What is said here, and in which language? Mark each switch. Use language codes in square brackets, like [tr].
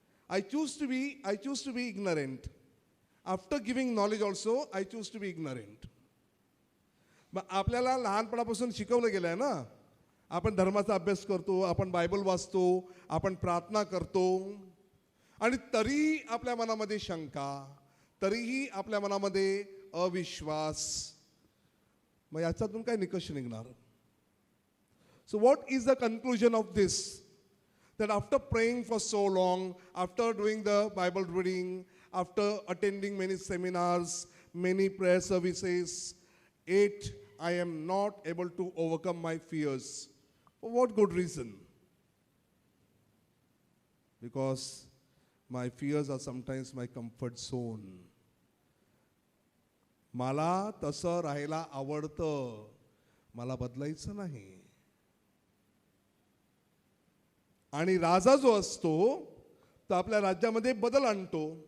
[en] I choose to be ignorant. After giving knowledge also, I choose to be ignorant. [mr] मग आपल्याला लहानपणापासून शिकवलं गेलं आहे ना, आपण धर्माचा अभ्यास करतो, आपण बायबल वाचतो, आपण प्रार्थना करतो, आणि तरी आपल्या मनामध्ये शंका, तरीही आपल्या मनामध्ये अविश्वास. मग याच्यातून काय निकष निघणार? [en] So what is the conclusion of this? That after praying for so long, after doing the Bible reading, after attending many seminars, many prayer services, yet I am not able to overcome my fears. For what good reason? Because my fears are sometimes my comfort zone. [mr] मला तसं राहायला आवडतं, मला बदलायचं नाही. आणि राजा जो असतो तो आपल्या राज्यामध्ये बदल आणतो.